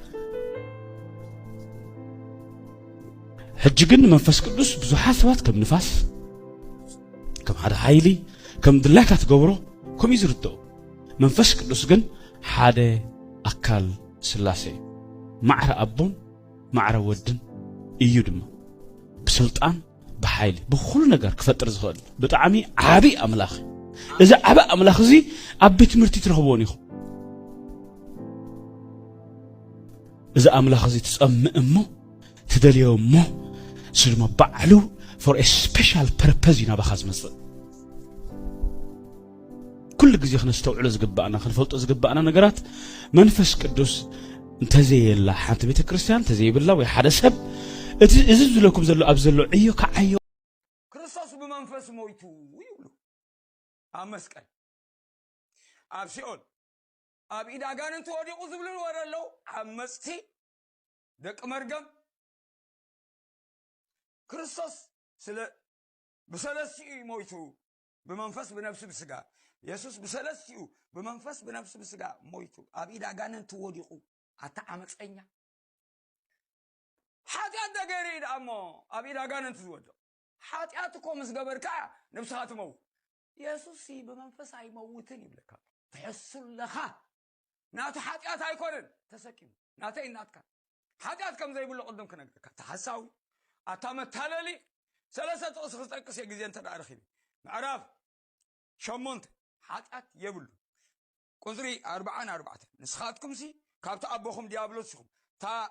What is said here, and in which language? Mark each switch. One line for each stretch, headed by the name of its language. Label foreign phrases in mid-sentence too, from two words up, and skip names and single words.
Tigrinya: ሕጂ ግን መንፈስ ቅዱስ ብዙሓት ሰባት ከም ንፋስ ከም ሓደ ሓይሊ ከም ድላይካ ትገብሮ ከምኡ ዝርድኡ መንፈስ ቅዱስ ግን ሓደ ኣካል ስላሴ ማዕረ ኣቦን ማዕረ ወድን እዩ ድማ ብስልጣን ብሓይሊ ብኩሉ ነገር ክፈጥር ዝኽእል ብጣዕሚ ዓቢ ኣምላኽ እዚ ዓቢ ኣምላኽ እዚ ኣብ ቤት ትምህርቲ ትረኽቦን ኢኹም እዚ ኣምላኽ እዚ ትጸምእ እሞ ትደልዮ እሞ ስድማ ባዕሉ
English: for a special purpose
Tigrinya: ይናባኻ ዝመጽእ ኩሉ ግዜ ክነስተውዕሎ ዝግባእና ክንፈልጦ ዝግባእና ነገራት መንፈስ ቅዱስ እንተዘየላ ሓንቲ ቤተ ክርስቲያን እንተዘይብላ ወይ ሓደ ሰብ እዚ ዝለኩም ዘሎ ኣብ ዘሎ ዕዮ ከዓዮ ክርስቶስ ብመንፈስ ሞይቱ ይብሉ ኣብ መስቀል ኣብ ሲኦል ኣብ ኢድ ኣጋንንቲ ወዲቑ ዝብሉን ወረለው ኣብ መጽቲ ደቂ መርገም ክርስቶስ ስለ በሰለስቲኡ ሞይቱ በመንፈስ በነፍስ በስጋ ኢየሱስ በሰለስቲኡ በመንፈስ በነፍስ በስጋ ሞይቱ ኣብ ኢድ ኣጋንንቲ ወዲቑ ኣተዓመፀኛ ሓጢአት ደገሪ ዳሞ ኣብ ኢድ ኣጋንንቲ ዝወድቕ ሓጢአት እኮ ምስ ገበርካ ነፍስኻ ትመውት ኢየሱስ በመንፈስ ኣይመውትን ይብለካ ትሕሱለኻ ናቱ ሓጢአት ኣይኮነን ተሰኪሙ ናተይ እናትካ ሓጢአት ከም ዘይብሉ ቅድም ክነግረካ ተሓሳዊ ኣታመታለሊ ሰለስተ ጥቕስ ክጠቅስ ግዜ እንተዳርኺኒ ምዕራፍ 8 ሓጢአት የብሉ ቁጽሪ 44 ንስኻትኩም ሲ ካብቲ ኣቦኹም ዲያብሎስ ኢኹም ታ